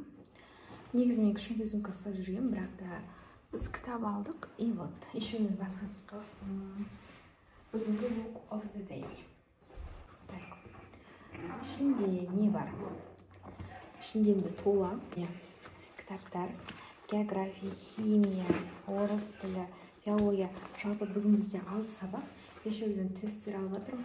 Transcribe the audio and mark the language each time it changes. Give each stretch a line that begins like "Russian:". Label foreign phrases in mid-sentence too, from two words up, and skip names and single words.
Kazakh: Негізі мен кішкентай сумка ұстап жүрген, бірақ та біз кітап алдық.
Russian: И вот, еще
Kazakh: мен басқасы қалыстым.
English: Бүгінгі book of the day.
Kazakh: Так, ішінде не бар? Ішінде енді тола кітаптар, география, химия, орыс тілі, биология. Жалпы бүгін бізде 6 сабақ. Еще бізден тесттер алып жатырмын.